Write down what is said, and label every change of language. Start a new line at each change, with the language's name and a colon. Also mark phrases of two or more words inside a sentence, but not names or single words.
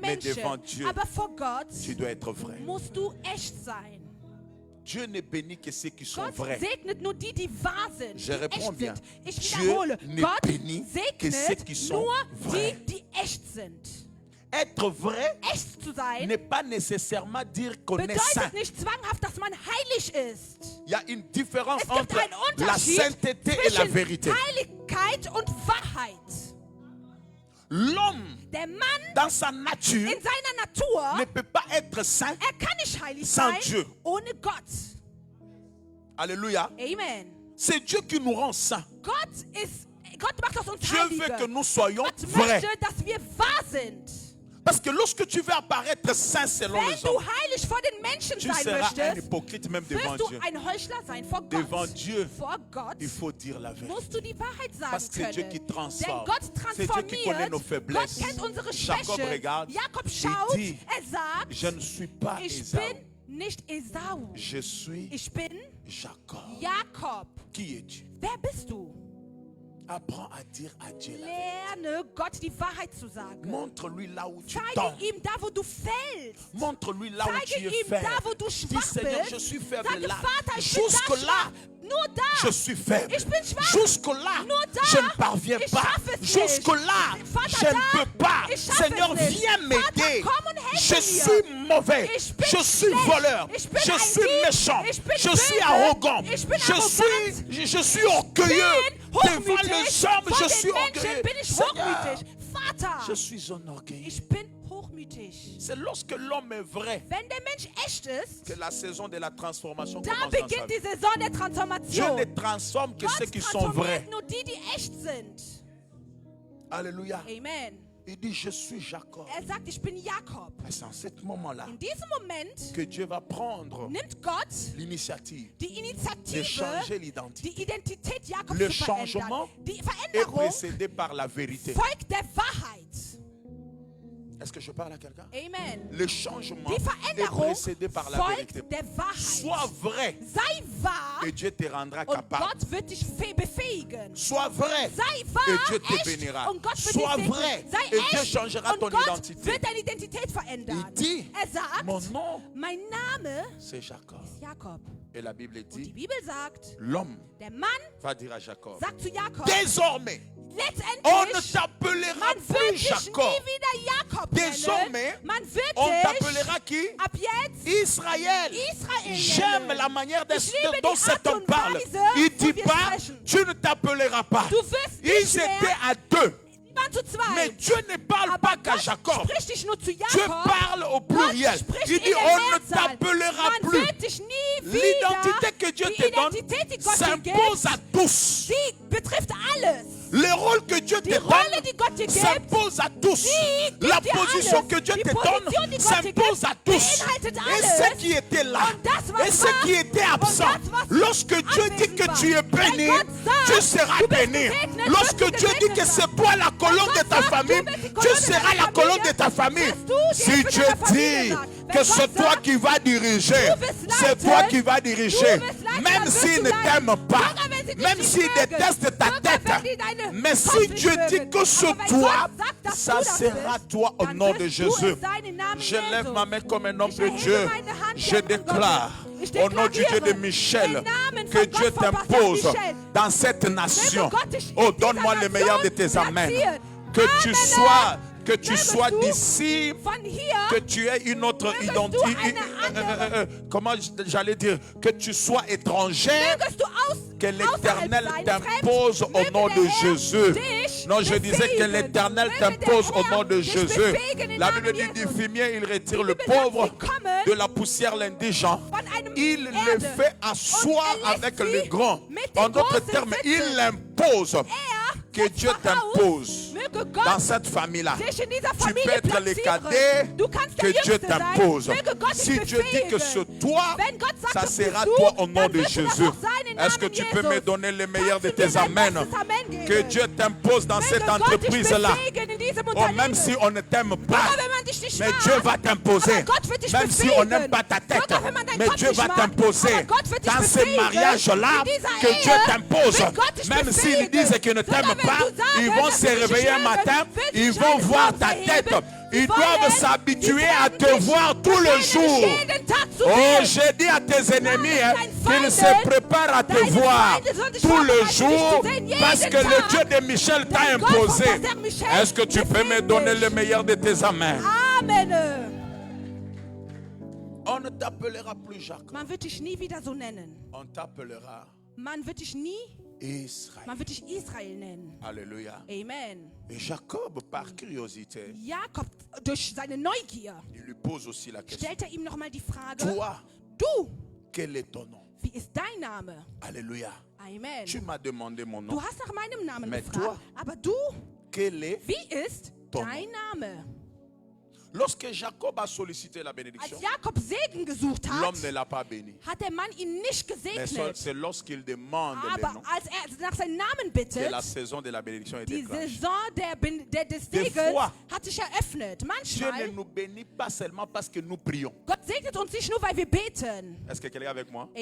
French: Mais devant
German: Menschen,
French: Dieu,
German: aber vor Gott
French: Tu dois être vrai.
German: musst du echt sein.
French: Dieu ne bénit que ceux qui sont
German: Gott
French: vrais.
German: segnet nur die, die wahr sind,
French: Je
German: die
French: réponds
German: echt
French: bien.
German: sind. Ich
French: Dieu
German: wiederhole,
French: ne
German: Gott
French: bénit que ceux qui
German: segnet
French: sont
German: nur
French: vrais.
German: die, die echt sind.
French: Être vrai
German: Echt zu sein
French: n'est pas nécessairement dire qu'on est saint.
German: bedeutet nicht zwanghaft, dass man heilig ist.
French: Il y a une différence
German: Es gibt
French: entre
German: einen
French: la
German: Unterschied
French: sainteté et la
German: zwischen
French: vérité.
German: Heiligkeit und Wahrheit.
French: L'homme,
German: Der Mann
French: dans sa nature,
German: in seiner Natur,
French: ne peut pas être saint.
German: er kann nicht heilig
French: sans
German: sein
French: Dieu.
German: ohne Gott.
French: Alléluia.
German: Amen.
French: C'est Dieu qui nous rend saints.
German: Gott macht aus uns
French: Dieu veut que
German: Heilige.
French: nous soyons
German: Gott
French: vrais.
German: möchte, dass wir wahr sind.
French: Parce que lorsque tu veux apparaître saint selon
German: Wenn
French: les
German: du
French: hommes,
German: heilig vor den Menschen
French: tu
German: sein
French: seras un
German: möchtest,
French: hypocrite même devant
German: wirst du
French: Dieu.
German: ein Heuchler sein vor
French: Devant
German: Gott.
French: Dieu,
German: Vor Gott
French: il faut dire la vérité.
German: musst du die Wahrheit sagen
French: Parce que c'est Dieu
German: können.
French: qui
German: Denn
French: transforme.
German: Gott
French: C'est Dieu qui connaît
German: transformiert.
French: nos
German: Gott
French: faiblesses.
German: kennt unsere
French: Jacob
German: Schwäche.
French: regarde,
German: Jakob
French: il
German: schaut,
French: dit,
German: er sagt,
French: je ne suis pas
German: ich
French: Esau,
German: bin nicht Esau.
French: je suis
German: Ich bin
French: Jacob.
German: Jakob.
French: Qui es-tu?
German: Wer bist du?
French: Apprends à dire à Dieu la vérité.
German: Lerne Gott die Wahrheit zu sagen.
French: Montre-lui là où tu
German: Zeige
French: tombes.
German: ihm da, wo du fällst.
French: Montre-lui là où tu
German: Zeige
French: es
German: ihm
French: faible.
German: da, wo du
French: Dis
German: schwach
French: Seigneur,
German: bist.
French: je suis faible
German: Sage,
French: là.
German: Vater, ich bin da
French: Jusque là,
German: schwach. Nur da.
French: je suis faible.
German: Ich bin schwach.
French: Jusque là,
German: Nur da.
French: je ne parviens
German: Ich
French: pas.
German: schaffe es
French: Jusque
German: nicht.
French: là,
German: Vater,
French: je ne
German: da.
French: peux pas.
German: Ich schaffe
French: Seigneur,
German: es nicht.
French: viens
German: Vater,
French: m'aider.
German: komm und
French: Je
German: mir.
French: suis mauvais.
German: Ich bin
French: Je suis
German: schlecht.
French: voleur.
German: Ich bin
French: Je
German: ein
French: suis
German: Dieb.
French: méchant.
German: Ich bin
French: Je
German: böse.
French: suis arrogant.
German: Ich bin
French: Je suis orgueilleux. Devant les hommes,
German: Vor
French: je suis
German: den Menschen
French: orgueilleux.
German: bin ich
French: Seigneur,
German: hochmütig. Vater,
French: je suis un orgueilleux.
German: ich bin hochmütig.
French: C'est lorsque l'homme est vrai
German: Wenn der Mensch echt ist,
French: que la saison de la transformation
German: da
French: commence dans sa
German: beginnt
French: vie.
German: die Saison der
French: Dieu
German: Transformation.
French: ne transforme que ceux
German: Gott
French: qui sont vrais.
German: transformiert nur die, die echt sind.
French: Alléluia.
German: Amen.
French: Il dit, je suis Jacob.
German: Sagt, ich bin Jakob.
French: Et c'est en ce moment-là
German: In diesem Moment
French: que Dieu va prendre
German: nimmt Gott
French: l'initiative
German: die
French: de
German: Initiative,
French: changer l'identité.
German: die Identität Jakobs
French: Le
German: zu verändern.
French: changement
German: Die
French: est
German: Veränderung
French: précédé par la vérité.
German: folgt der Wahrheit.
French: Est-ce que je parle à quelqu'un?
German: Amen.
French: Le changement
German: Die
French: est
German: Veränderung
French: précédé par la vérité.
German: folgt der Wahrheit.
French: Sois vrai
German: Sei wahr
French: et Dieu te rendra
German: und
French: capable.
German: Gott wird dich befähigen.
French: Sois vrai
German: Sei
French: et
German: wahr,
French: Dieu te
German: echt
French: bénira.
German: und Gott wird
French: Sois
German: dich
French: vrai
German: segnen. Sei
French: et Dieu
German: echt
French: changera
German: und
French: ton
German: Gott
French: identité.
German: wird deine Identität verändern.
French: Il dit,
German: sagt,
French: mon nom,
German: mein Name
French: c'est Jacob.
German: ist Jakob.
French: Et la Bible
German: Und die
French: dit,
German: Bibel sagt,
French: l'homme
German: der Mann
French: va dire à Jacob,
German: sagt zu Jakob,
French: désormais, on ne
German: letztendlich,
French: t'appellera
German: man
French: plus
German: wird dich
French: Jacob.
German: nie wieder Jakob
French: Désormais,
German: nennen. Man wird
French: on
German: dich
French: t'appellera qui?
German: ab jetzt
French: Israël.
German: Israël
French: J'aime
German: nennen.
French: la manière
German: Ich liebe
French: dont
German: die
French: cet
German: Art
French: homme
German: und
French: parle.
German: Weise,
French: Il
German: wo
French: dit
German: wir
French: pas,
German: sprechen.
French: tu ne t'appelleras pas.
German: Du wirst
French: Ils
German: nicht mehr,
French: étaient à deux.
German: waren zu
French: Mais
German: zweit.
French: Dieu ne parle
German: Aber
French: pas qu'à
German: Gott
French: Jacob.
German: spricht dich nur zu
French: Dieu
German: Jakob.
French: parle au pluriel.
German: Gott spricht
French: Il dit,
German: in der
French: on ne
German: Mehrzahl.
French: t'appellera
German: Man
French: plus.
German: wird dich nie
French: L'identité
German: wieder,
French: que Dieu
German: die
French: te donne
German: Identität, die Gott dir
French: s'impose
German: gibt,
French: à tous.
German: die betrifft alles.
French: Le rôle que Dieu te
German: Die Rolle,
French: donne
German: die Gott dir gibt,
French: s'impose à tous.
German: die gibt
French: La
German: dir
French: position
German: alles.
French: que Dieu
German: Die
French: te
German: Position,
French: donne
German: die Gott dir
French: s'impose
German: gibt,
French: à tous.
German: beinhaltet
French: Et
German: alles.
French: ceux qui étaient là,
German: Und das, was
French: et ceux
German: war,
French: qui étaient absents,
German: und das, was
French: lorsque Dieu dit
German: anwesend
French: que
German: war.
French: tu es
German: Wenn
French: béni,
German: Gott sagt,
French: tu seras
German: du bist
French: béni.
German: gesegnet,
French: Lorsque
German: wirst du
French: Dieu dit que
German: gesegnet
French: c'est toi la colonne de
German: Gott
French: ta
German: sagt,
French: famille,
German: du bist die
French: tu
German: Kolonne
French: seras
German: deiner
French: la colonne de
German: Familie,
French: ta famille.
German: wirst du die
French: Si
German: Hälfte
French: Dieu
German: deiner Familie
French: dit
German: sein.
French: que
German: Wenn
French: c'est
German: Gott
French: toi
German: sagt,
French: qui vas diriger,
German: du wirst
French: c'est
German: leiten,
French: toi qui vas diriger.
German: du wirst leiten,
French: Même
German: dann wirst
French: s'ils
German: du
French: ne
German: leiten.
French: t'aiment pas,
German: Sogar wenn sie dich
French: même
German: nicht
French: s'ils
German: mögen,
French: détestent ta
German: sogar
French: tête,
German: wenn die deine
French: mais si
German: Kopf nicht
French: Dieu dit
German: mögen.
French: que c'est
German: Aber wenn
French: toi,
German: Gott sagt, dass
French: ça
German: du das
French: sera
German: bist,
French: toi au
German: dann
French: nom de
German: wirst du
French: Jésus.
German: es sein im Namen
French: Je lève
German: Jesu.
French: ma main comme un homme
German: Ich
French: de
German: erhebe
French: Dieu.
German: meine Hand
French: Je
German: wie ein Mann
French: déclare
German: Gottes. Ich
French: au nom du Dieu de
German: deklariere
French: Michel
German: im Namen
French: que
German: von
French: Dieu
German: Gott von Pastor
French: t'impose
German: Michel.
French: dans cette nation.
German: Gott dich in
French: Oh,
German: dieser
French: donne-moi le
German: Nation
French: meilleur de tes amens.
German: platziert.
French: Que tu
German: Amen.
French: sois
German: Mögest du
French: d'ici,
German: von hier,
French: que tu aies une autre
German: Mögest du
French: identité.
German: eine andere-
French: Comment j'allais dire? Que tu sois étranger.
German: mögest du
French: Que l'Éternel
German: außerhalb sein,
French: t'impose
German: fremd,
French: au
German: möge
French: nom
German: der
French: de
German: Herr
French: Jésus.
German: dich
French: Non, je disais que
German: befähigen.
French: l'Éternel
German: Möge der
French: t'impose au
German: Herr
French: nom de
German: dich
French: Jésus.
German: befähigen im
French: La
German: Namen
French: Bible dit
German: Jesu.
French: du fumier, il retire
German: Die
French: le
German: Bibel sagt,
French: pauvre
German: sie kommen
French: de la poussière l'indigent.
German: von einem
French: Il le
German: Erde.
French: fait asseoir
German: Und er lässt
French: avec
German: sie
French: le grand.
German: mit den
French: En d'autres
German: Großen
French: termes,
German: sitzen.
French: il l'impose. Que
German: setzt
French: Dieu
German: voraus,
French: t'impose
German: möge
French: dans
German: Gott
French: cette famille-là.
German: dich in dieser
French: Tu
German: Familie
French: peux être le
German: platzieren.
French: cadet,
German: Du kannst
French: que
German: der
French: Dieu
German: Jüngste sein.
French: t'impose.
German: Möge Gott
French: Si
German: dich
French: Dieu dit que
German: befähigen.
French: c'est toi,
German: Wenn Gott sagt,
French: ça
German: das
French: sera
German: bist
French: toi
German: du,
French: au nom
German: dann
French: de
German: wirst du das
French: Jésus.
German: auch sein im
French: Est-ce que
German: Namen
French: tu peux
German: Jesus.
French: me donner le meilleur de
German: Kannst du
French: tes
German: mir dein
French: amens?
German: bestes Amen geben?
French: Que Dieu t'impose dans
German: Möge
French: cette
German: Gott dich
French: entreprise-là.
German: befähigen in diesem
French: Oh,
German: Unternehmen.
French: même si on ne t'aime pas,
German: Sogar wenn man dich nicht
French: mais
German: mag,
French: Dieu va t'imposer.
German: aber Gott wird dich
French: Même si
German: befähigen.
French: on n'aime pas ta tête,
German: Sogar wenn man deinen
French: mais
German: Kopf
French: Dieu
German: nicht
French: va
German: mag,
French: t'imposer.
German: aber Gott wird dich
French: Dans ces
German: befähigen.
French: mariages-là,
German: In dieser
French: que
German: Ehe
French: Dieu t'impose.
German: wird Gott dich
French: Même s'ils
German: befähigen.
French: disent qu'ils ne
German: Sogar
French: t'aiment
German: wenn
French: pas,
German: du sagst,
French: ils vont
German: dass
French: se
German: sie dich
French: réveiller un
German: mögen,
French: matin,
German: wird
French: ils
German: sich
French: vont
German: eines
French: voir
German: Morgens
French: ta
German: erheben.
French: tête.
German: Sie
French: Ils doivent
German: wollen,
French: s'habituer
German: sie
French: à
German: werden
French: te
German: dich
French: voir tous les
German: gewöhnen,
French: jours.
German: dich jeden Tag zu
French: Oh,
German: sehen.
French: j'ai dit à tes ennemis hein,
German: Deinen
French: qu'ils se
German: Feinden,
French: préparent à te
German: deine
French: voir
German: Feinde sollen dich
French: tous les
German: vorbereiten, dich
French: jours
German: zu sehen, jeden
French: parce que
German: Tag.
French: le Dieu de Michel t'a
German: Dein Gott von
French: imposé.
German: Pastor Michel
French: Est-ce que tu peux me
German: befähigt
French: donner
German: dich.
French: le meilleur de tes amens?
German: Amen.
French: On ne t'appellera plus Jacob.
German: Man wird dich nie wieder so nennen.
French: On t'appellera
German: Man wird dich nie,
French: Israël.
German: man wird dich Israel nennen.
French: Alléluia.
German: Amen.
French: Et Jacob, par curiosité,
German: Jakob, durch seine Neugier,
French: il lui pose aussi la question.
German: stellt ihm nochmal die Frage,
French: Toi,
German: du,
French: quel est ton nom?
German: wie ist dein Name?
French: Alléluia.
German: Amen.
French: Tu m'as demandé mon
German: Du
French: nom.
German: hast nach meinem Namen
French: Mais
German: gefragt,
French: toi,
German: aber du,
French: Quel est
German: wie ist
French: ton
German: dein Name?
French: Lorsque Jacob a sollicité la
German: Als
French: bénédiction,
German: Jakob Segen gesucht hat,
French: l'homme ne l'a pas béni.
German: hat der Mann ihn nicht
French: Mais
German: gesegnet.
French: c'est lorsqu'il demande le
German: Aber
French: nom
German: als er nach seinem Namen
French: que
German: bittet,
French: la saison de la bénédiction est
German: die
French: déclenchée.
German: Saison des
French: Des
German: Segens
French: fois,
German: hat sich eröffnet.
French: Dieu ne
German: Manchmal,
French: nous bénit pas seulement parce que nous prions.
German: Gott segnet uns nicht nur, weil wir beten.
French: Est-ce que quelqu'un est avec moi?